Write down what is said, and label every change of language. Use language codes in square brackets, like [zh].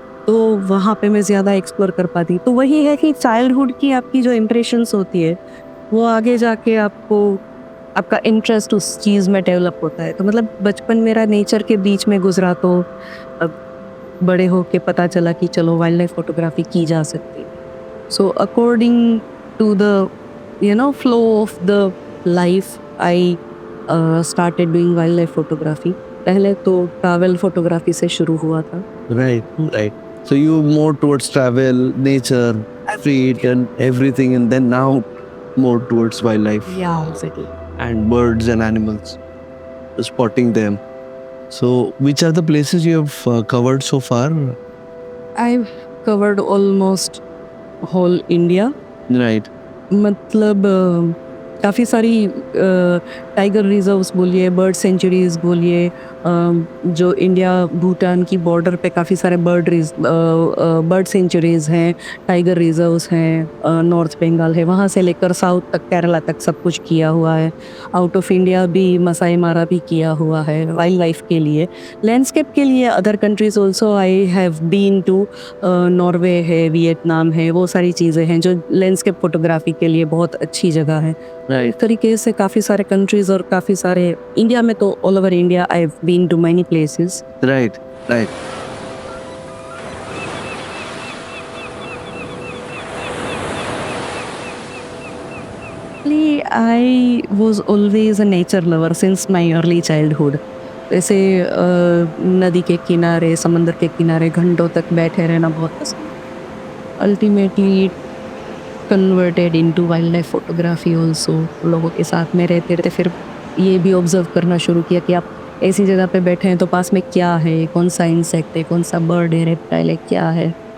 [hi] तो वहाँ पे मैं ज़्यादा एक्सप्लोर कर पाती। तो वही है कि चाइल्डहुड की आपकी जो इम्प्रेशंस होती है, वो आगे जाके आपका इंटरेस्ट उस चीज़ में डेवलप होता है। तो मतलब बचपन मेरा नेचर के बीच में गुज़रा, तो अब बड़े होके पता चला कि चलो वाइल्ड लाइफ फ़ोटोग्राफ़ी की जा सकती है। [en] So according to the flow of the life I started doing wildlife photography. [hi] पहले तो ट्रैवल फ़ोटोग्राफ़ी से शुरू हुआ था। [en] Right, right. So you more towards travel, nature, street, and everything, and then now more towards wildlife Exactly. and birds and animals, spotting them. So, which are the places you have covered so far? I've covered almost whole India. Right, [hi] मतलब काफ़ी सारी tiger reserves बोलिए, bird centuries बोलिए, जो India Bhutan की border पे काफ़ी सारे बर्ड सेंचुरीज़ हैं, टाइगर रिजर्व्स हैं, नॉर्थ बंगाल है, वहाँ से लेकर साउथ तक केरला तक सब कुछ किया हुआ है। आउट ऑफ इंडिया भी मसाई मारा भी किया हुआ है वाइल्ड लाइफ के लिए। लैंडस्केप के लिए [en] other countries also I have been to, [hi] Norway है, वियतनाम है, वो सारी चीज़ें हैं जो लैंडस्केप फ़ोटोग्राफ़ी के लिए बहुत अच्छी जगह है। [en] right. [hi] इस तरीके से काफ़ी सारे कंट्रीज़ और काफ़ी सारे इंडिया में तो [en] All over India I have been to many places. Right, right. I was always a nature lover since my early childhood. [hi] जैसे नदी के किनारे, समंदर के किनारे घंटों तक बैठे रहना बहुत पसंद। [en] Ultimately converted into wildlife photography also. [hi] लोगों के साथ में रहते रहते फिर ये भी ऑब्जर्व करना शुरू किया कि आप ऐसी जगह पे बैठे हैं तो पास में क्या है, कौन सा इंसेक्ट है, कौन सा बर्ड है, रेप्टाइल है, क्या है।